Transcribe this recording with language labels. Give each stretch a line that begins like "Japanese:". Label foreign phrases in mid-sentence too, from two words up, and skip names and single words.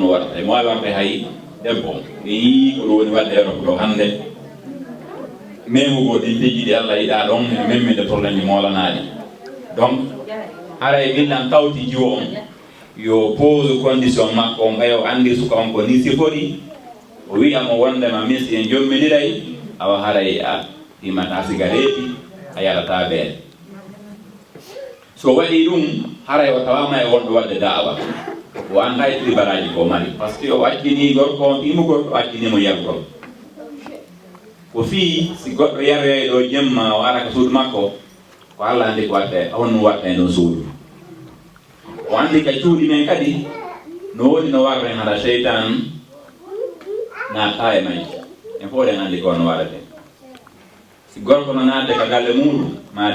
Fula: no waɗata mo wawi warde hay debbo ɓe yii ko ɗo woni wadde Europe ɗo hannde memugo ɗin tejjiɗi Allah yiɗa ɗon e memminde torlendi molanaɗi donc ara e gillan tawti jiwo on yo pose condition makko on ɓayo andi suka on ko ni sifori o wiyamo wondema min si en jomminiray awa haray a ɗimata cigarette a yaɗata ɓeere so waɗi ɗum haray o tawama e wonɗo wadde daawa o anda e tribaraji ko mari
French: par ce que
Fula: o accini gorko on ɗimugol o accinimo yargol ko fii si goɗɗo yaroyay ɗo jemma o ara ko suudu makko ko Allah andi ko watte honno watta e ɗon suudu o andi ka cuuɗi men kadi no woni no warre haɗa seytan naata e may en fof en andi ko no waɗate si gorko no naatde ko galle muɗum ma